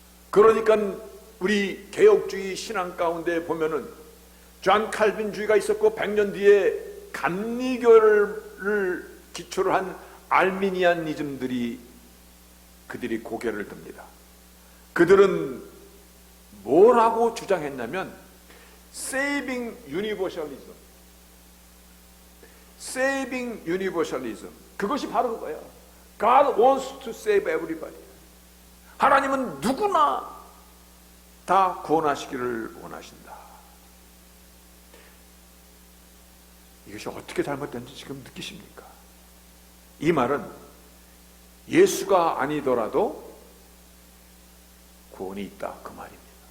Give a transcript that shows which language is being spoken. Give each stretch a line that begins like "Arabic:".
Korean: 그러니까 우리 개혁주의 신앙 가운데 보면은 존 칼빈주의가 있었고 100년 뒤에 감리교를 기초로 한 알미니안이즘들이 그들이 고개를 듭니다. 그들은 뭐라고 주장했냐면 Saving Universalism, Saving Universalism, 그것이 바로 그거예요.
English: God wants to save everybody.
Korean: 하나님은 누구나 다 구원하시기를 원하신다. 이것이 어떻게 잘못된지 지금 느끼십니까? 이 말은 예수가 아니더라도 구원이 있다, 그 말입니다.